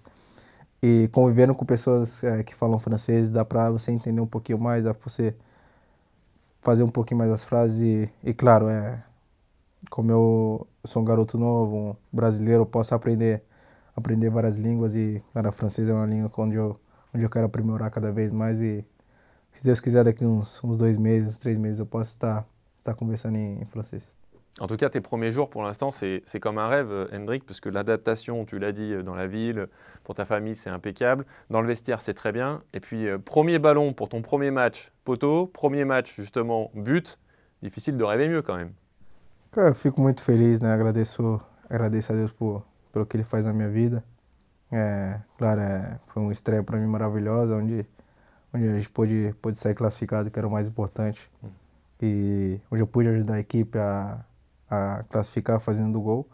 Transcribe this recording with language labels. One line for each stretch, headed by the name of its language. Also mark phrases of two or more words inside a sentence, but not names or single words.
Portuguese: E convivendo com pessoas que falam francês, dá pra você entender um pouquinho mais, dá pra você fazer um pouquinho mais as frases e claro, como eu sou um garoto novo, um brasileiro, eu posso aprender várias línguas e, cara, francês é uma língua onde eu quero aprimorar cada vez mais e, se Deus quiser, daqui uns 2 meses, 3 meses, eu posso estar conversando em francês.
French: En tout cas, tes premiers jours, pour l'instant, c'est comme un rêve, Hendrik, parce que l'adaptation, tu l'as dit, dans la ville, pour ta famille, c'est impeccable. Dans le vestiaire, c'est très bien. Et puis, premier ballon pour ton premier match, poteau. Premier match, justement, but. difficile de rêver mieux quand même.
Portuguese: Cara, eu fico muito feliz, né? Agradeço a Deus pelo que Ele faz na minha vida. Claro, foi uma estreia para mim maravilhosa, onde a gente pôde sair classificado, que era o mais importante. E onde eu pude ajudar a equipe a classificar fazendo o gol.